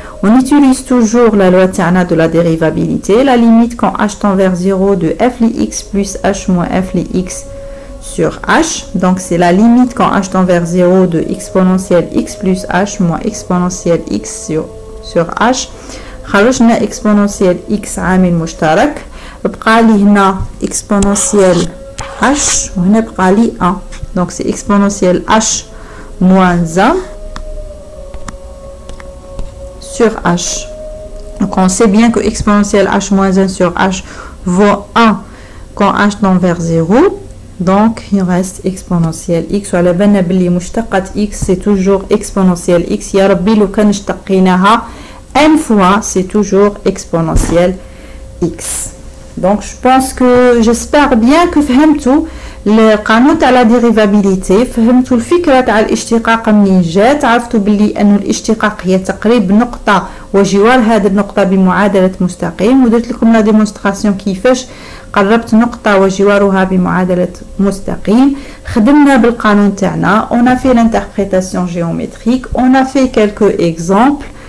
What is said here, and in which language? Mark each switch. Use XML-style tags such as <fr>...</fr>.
<fr>On utilise toujours la loi de la dérivabilité, la limite quand h tend vers 0 de f x plus h moins f x sur h. Donc c'est la limite quand h tend vers 0 de exponentielle x plus h moins exponentielle x sur h.</fr> <ar>خرجنا exponentielle x عامل مشترك، بقى لي هنا exponentielle h وهنا بقى لي 1.</ar> <fr>Donc c'est exponentielle h moins 1 sur h. Donc on sait bien que exponentielle h moins 1 sur h vaut 1 quand h tend vers 0. Donc il reste exponentielle x.</fr> <ar>وعلى بالنا بلي مشتقة x</ar> <fr>c'est toujours exponentielle x.</fr> <ar>يا ربي لو كان اشتقيناها</ar> <fr>n fois c'est toujours exponentielle x. Donc je pense que j'espère bien que</fr> <ar>فهمتوا القانون تاع لا ديريفابيليتي، فهمتوا الفكره تاع الاشتقاق منين جات، عرفتوا باللي انه الاشتقاق هي تقريب نقطه وجوار هذه النقطه بمعادله مستقيم، ودرت لكم لا ديمونستراسيون كيفاش قربت نقطه وجوارها بمعادله مستقيم. خدمنا بالقانون تاعنا،</ar> <fr>on a fait l'interprétation géométrique, on a fait quelques exemples.</fr>